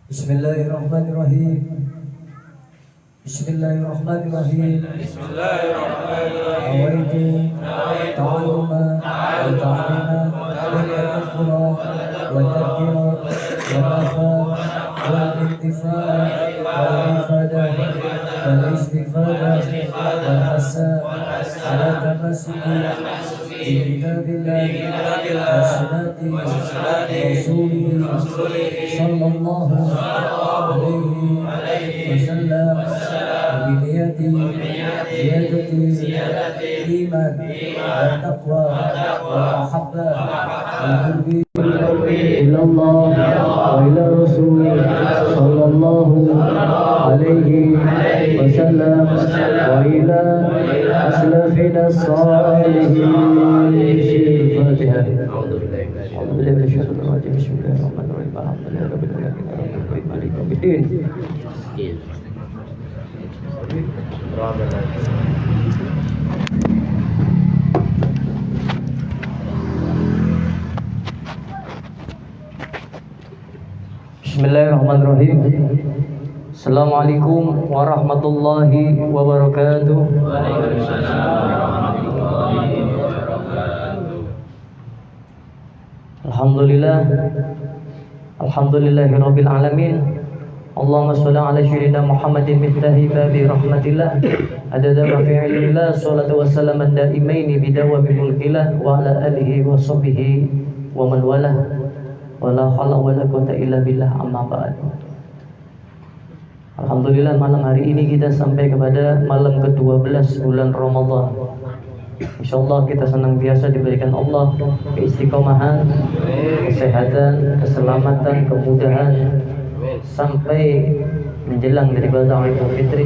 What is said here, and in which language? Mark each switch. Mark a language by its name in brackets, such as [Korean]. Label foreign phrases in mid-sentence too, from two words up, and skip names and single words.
[Arabic] بسم الله الرحمن الرحيم. بسم الله الرحمن الرحيم. نويت التعلم والتعليم والتذكر والتذكير والنفع والانتفاع والإفادة والاستفادة والحث على التمسك بكتاب الله وسنة رسوله صلى الله عليه وسلم بنية زيادة الإيمان والتقوى والمحبة وحب إلى الله وإلى رسول صلى الله عليه وسلم وإلى أسلافنا الصالحين. الفاتحة. الحمد لله شكور رجيم بسم الله الرحمن الرحيم الحمد لله رب العالمين مالك يوم الدين. Bismillahirrahmanirrahim. السلام عليكم ورحمة الله وبركاته. Alhamdulillah. الحمد لله رب العالمين. اللهم صل على سيدنا محمد مفتاح باب رحمة الله عدد رفيع الله الصلاة والسلام دائمين بدوام ملك الله وعلى آله وصحبه ومن والاه ولا حول ولا قوة إلا بالله أما بعد. [Indonesian] Alhamdulillah malam hari ini kita sampai kepada malam ke-12 bulan Ramadan. Insyaallah kita senang biasa diberikan Allah keistiqomahan, kesehatan, keselamatan, kemudahan sampai menjelang daripada Idul Fitri.